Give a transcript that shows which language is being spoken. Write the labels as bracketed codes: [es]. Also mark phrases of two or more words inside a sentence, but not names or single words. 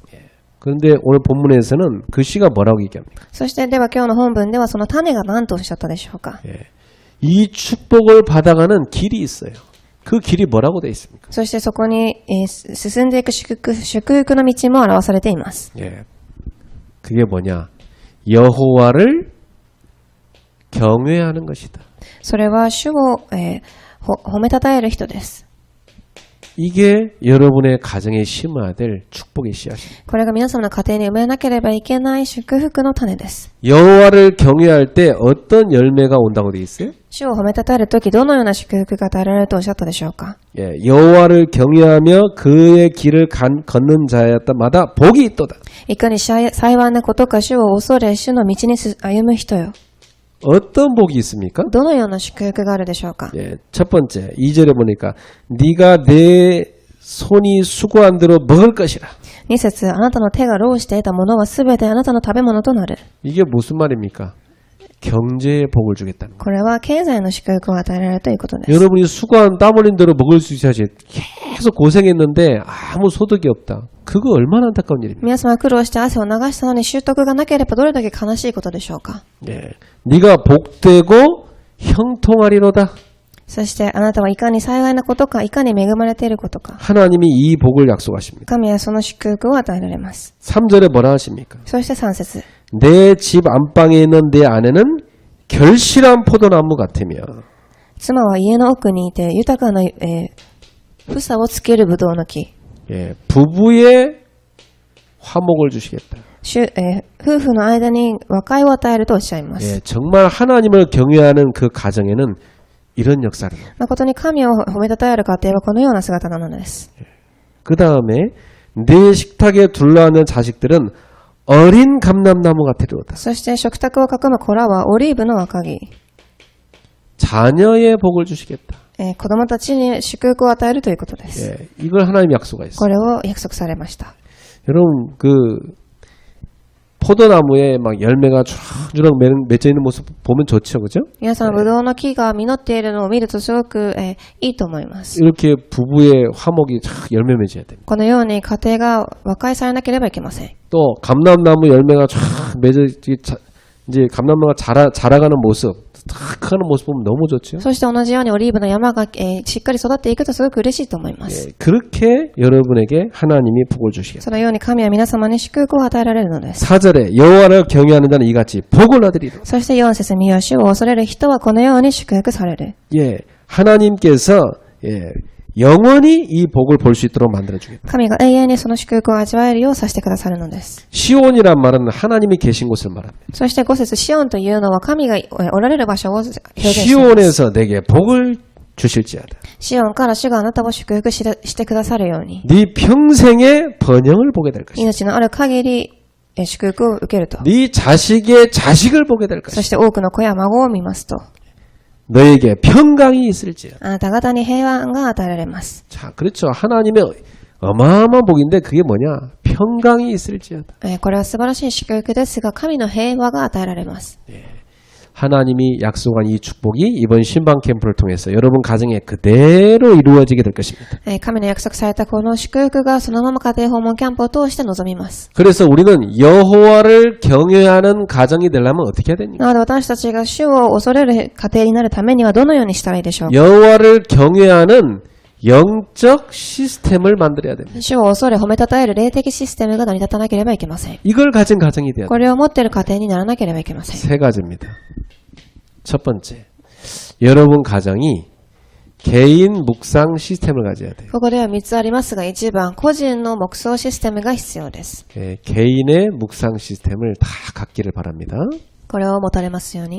[ko] 그런데 오늘 본문에서는 그 씨가 뭐라고 얘기합니까? [ja] そしてでは今日の本文ではその種が何とおっしゃったでしょうか。 [ko] 이 축복을 받아가는 길이 있어요. 그 길이 뭐라고 되어 있습니까? [ja] そしてそこに、進んでいく祝福の道も表されています。 [ko] 그게 뭐냐? 여호와를 경외하는 것이다. [ja] それは主を、褒めたたえる人です。 [ko] 이게 여러분의 가정에 심어야 될 축복의 씨앗입니다. [ja] これが皆様の家庭に埋めなければいけない祝福の種です。 [ko] 여호와를 경외할 때 어떤 열매가 온다고 되어 있어요? [ja] 主を褒めたたえるときどのような祝福が与えられるとおっしゃったでしょうか。 [ko] 여호와를 경외하며 그의 길을 걷는 자마다 복이 있도다. [ja] いかに幸いなことか主を恐れ主の道に歩む人よ。 [ko] 어떤 복이 있습니까? [ja] どのような祝福があるでしょうか。 [ko] 첫 번째 2절에 보니까 네가 내 손이 수고한 대로 먹을 것이라. [ja] 2 節、あなたの手が労して得たものはすべてあなたの食べ物となる。 [ko] 이게 무슨 말입니까? 경제의 복을 주겠다는 거예요. [ja] これは経済の祝福を与えられるということです。 [ko] 여러분이 수고한 땀 흘린 대로 먹을 수 있어야지. 계속 고생했는데 아무 소득이 없다. 그거 얼마나 안타까운 일입니까? [ja] 皆様苦労して汗を流したのに習得がなければどれだけ悲しいことでしょうか。 [ko] 네가 복되고 형통하리로다. [ja] そしてあなたはいかに幸いなことか、いかに恵まれていることか。 [ko] 하나님이 이 복을 약속하십니다. [ja] 神はその祝福を与えられます。 [ko] 3절에 뭐라 하십니까? [ja] そして3節、 [ko] 내 집 안방에 있는 내 아내는 결실한 포도나무 같으며. [ja] 妻は家の奥にいて豊かな、房をつけるブドウの木。 [ko] 부부의 화목을 주시겠다. [ja] 夫婦の間に和解を与えるとおっしゃいます。 [ko] 정말 하나님을 경외하는 그 가정에는 이런 역사를. [ja] 誠に神を褒めたたえる家庭はこのような姿なのです。 [ko] 그 다음에 내 식탁에 둘러앉는 자식들은 어린 감람나무가 데려오다. [ja] そして食卓を囲む子らはオリーブの若木。 [ko] 자녀의 복을 주시겠다. [ja] 子供たちに祝福を与えるということです。 [ko] 예, 이걸 하나님 약속하셨어요. [ja] これを約束されました。 [ko] 여러분 포도나무에 막 열매가 주렁주렁 맺혀 있는 모습 보면 좋죠, 그죠? [ja] 皆さん、ブドウの木が実っているのを見るとすごく、いいと思います。 [ko] 이렇게 부부의 화목이 열매 맺어야 됩니다. [ja] このように家庭が和解されなければいけません。 [ko] 또 감람나무 열매가 쫙 맺어 이제 감람나무가 자라가는 모습, 탁 크는 모습 보면 너무 좋죠. [ja] そして同じようにオリーブの山が、しっかり育っていくとすごく嬉しいと思います。 [ko] 예, 그렇게 여러분에게 하나님이 복을 주시겠다. [ja] そのように神は皆様に祝福を与えられるのです。 [ko] 4절에 여호와를 경외하는 자는 이같이 복을 얻으리라. [ja] そして4節には主を恐れる人はこのように祝福される。 [ko] 예, 하나님께서 영원히 이 복을 볼 수 있도록 만들어 주겠다. [ja] 神が永遠にその祝福を味わえるようさせてくださるのです。 [ko] 시온이란 말은 하나님이 계신 곳을 말합니다. [ja] そして5節シオンというのは神がおられる場所を表現しています。 [ko] 시온에서 내게 복을 주실지어다. [ja] シオンから主があなたを祝福してくださるように。 [ko] 네 평생의 번영을 보게 될 것이다. [ja] 命のある限り祝福を受けると。 [ko] 네 자식의 자식을 보게 될 [ja] そ [ko] 것이다. [ja] して多くの子や孫を見ますと。 [ko] 너에게 평강이 있을지어다. [ja] あなた方に平安が与えられます。 [ko] 자, 그렇죠. 하나님의 어마어마한 복인데 그게 뭐냐? 평강이 있을지어다. [ja] これは素晴らしい祝福ですが、神の平和が与えられます。 [ko] 하나님이 약속한 이 축복이 이번 신방 캠프를 통해서 여러분 가정에 그대로 이루어지게 될 것입니다. [ja] 神の約束されたこの祝福がそのまま家庭訪問キャンプを通して臨みます。 [ko] 그래서 우리는 여호와를 경외하는 가정이 되려면 어떻게 해야 됩니까? [ja] なので私たちが主を恐れる家庭になるためにはどのようにしたらいいでしょうか。 [ko] 여호와를 경외하는 영적 시스템을 만들어야 됩니다. [ja] 主を恐れ褒めたたえる霊的システムが成り立たなければいけません。 [ko] 이걸 가진 가정이 돼야 돼요. [ja] これを持っている家庭にならなければいけません。 [ko] 세 가지입니다. 첫 번째, 여러분 가정이 개인 묵상 시스템을 가져야 돼요. [ja] ここでは3つありますが、1番、個人の黙想システムが必要です。 [ko] 개인의 묵상 시스템을 다 갖기를 바랍니다. [ja] これを持たれますように。